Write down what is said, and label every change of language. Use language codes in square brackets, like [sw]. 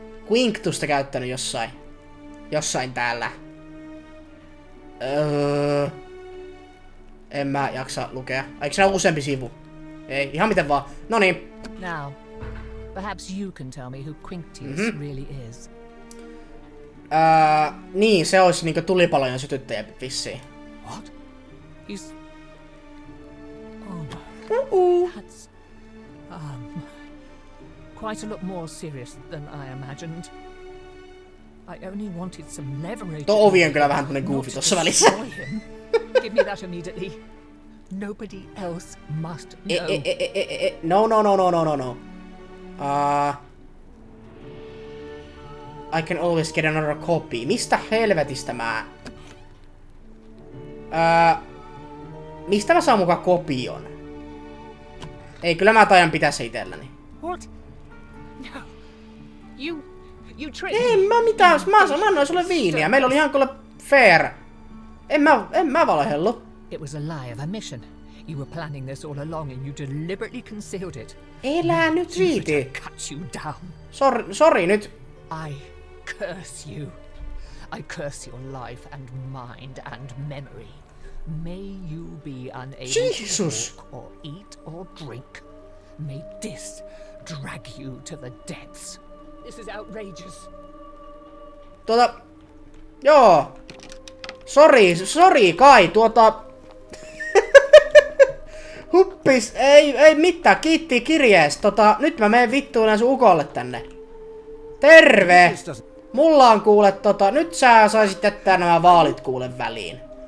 [fi] Quinctusta käyttänyt jossain täällä. En mä jaksa lukea. Eikö se ole useampi sivu? Ei, ihan miten vaan. Noniin. [en] Now, perhaps you can tell me who Quinctius really is. [fi] Niin, se olisi niinku tulipalojen sytyttäjä vissiin. [en] What? He's... Oh no. That's... quite a lot more serious than I imagined. I only wanted some leverage. [fi] Tuo ovi on kyllä vähän tämmönen goofy tossa välissä. [en] Give me that immediately. Nobody else must know. No. I can always get another copy. [fi] Mistä helvetistä mä... mistä mä saan mukaan kopion? Ei, kyllä mä taian pitää se itselläni. [en] What? No. You tricked me. [fi] En mä mitään, mä annoin sulle viiniä. Meillä oli ihan kuule fair. En mä valehellu. [en] It was a lie of a mission. You were planning this all along and you deliberately concealed it. [fi] Elää nyt viiti. [en] Cut you down. [fi] Sorry nyt. [en] I curse you. I curse your life and mind and memory. May you be unable to walk or eat or drink. May this drag you to the depths. This is outrageous. [fi] Joo. Sorry Kai, Huppis, ei mitään, kiitti kirjeestä. Nyt mä menen vittuun sun ukolle tänne. Terve! Mulla on kuule nyt sä saisit jättää nämä vaalit kuule väliin.